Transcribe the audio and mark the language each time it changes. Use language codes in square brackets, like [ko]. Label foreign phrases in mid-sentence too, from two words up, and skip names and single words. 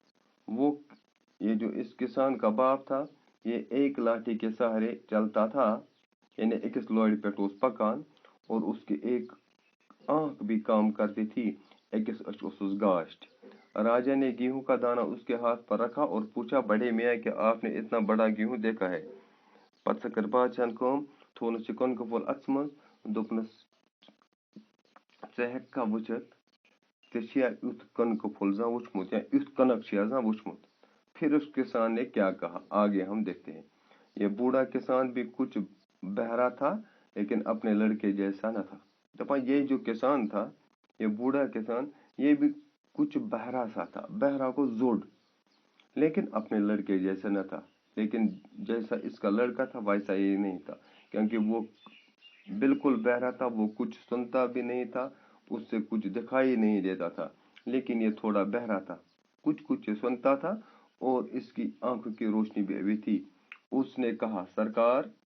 [ur] یہ جو اس کسان کا باپ تھا یہ ایک لاٹھی کے سہارے چلتا تھا یعنی [ks] اکس لوڑ پہ پکان [ur] اور اس کی ایک آنکھ بھی کام کرتی تھی [ks] اکس اچھ اس گاشت [ur] راجا نے گیہوں کا دانہ اس کے ہاتھ پر رکھا اور پوچھا بڑے میاں کہ آپ نے اتنا بڑا گیہوں دیکھا ہے [ks] پتہ کر بادشاہن کام تھونس یہ کنک پھول اتس مز دپنس ژٕ ہیککھا وچھتھ ژےٚ یُتھ کنک پھول زانٛہہ وچھمت یا یُتھ کنک چھیا زانٛہہ وچھمت [ur] پھر اس کسان نے کیا کہا آگے ہم دیکھتے ہیں یہ بوڑھا کسان بھی کچھ بہرا تھا لیکن اپنے لڑکے جیسا نہ تھا دپا یہ جو کسان تھا یہ بوڑھا کسان یہ بھی کچھ بہرا سا تھا بہرا [ks] کو زوڑ [ur] لیکن اپنے لڑکے جیسا نہ تھا لیکن جیسا اس کا لڑکا تھا ویسا یہ نہیں تھا کیونکہ وہ بالکل بہرا تھا وہ کچھ سنتا بھی نہیں تھا اس سے کچھ دکھائی نہیں دیتا تھا لیکن یہ تھوڑا بہرا تھا کچھ سنتا تھا اور اس کی آنکھوں کی روشنی بھی ابھی تھی اس نے کہا سرکار